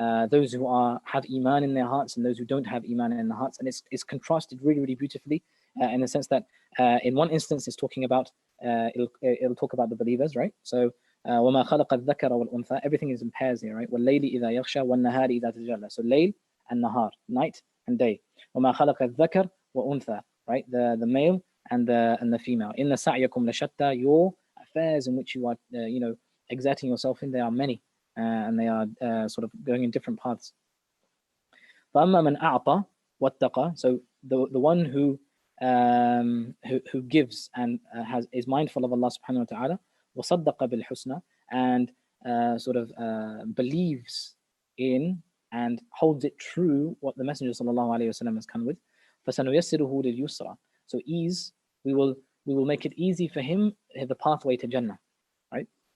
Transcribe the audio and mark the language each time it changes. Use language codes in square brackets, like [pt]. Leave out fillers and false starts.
[en] Those who have Iman in their hearts and those who don't have Iman in their hearts. And it's contrasted really, really beautifully in the sense that in one instance it's talking about, it'll talk about the believers, right? So, [ar] وَمَا خَلَقَ الذَّكَرَ وَالْأُنْثَى, [en] everything is in pairs here, right? [ar] وَاللَّيْلِ إِذَا يَغْشَى وَالنَّهَارِ إِذَا تَجَلَّى. [en] So layl and nahar, night and day. [ar] وَمَا خَلَقَ الذَّكَرَ وَأُنْثَى, [en] right? The male and the female. [ar] إِنَّ سَعْيَكُمْ لَشَتَّى, [en] your affairs in which you are exerting yourself in, they are many. And they are sort of going in different paths. [ar] فَأَمَّا مَنْ أَعْطَى وَاتَّقَى, [en] so the one who gives and is mindful of Allah subhanahu wa ta'ala, [ar] وَصَدَّقَ بِالْحُسْنَى, [en] and sort of believes in and holds it true what the Messenger sallallahu alayhi wa sallam has come with, [ar] فَسَنُيَسِّرُهُ لِلْيُسْرَى, [en] so ease, we will make it easy for him, the pathway to Jannah, right?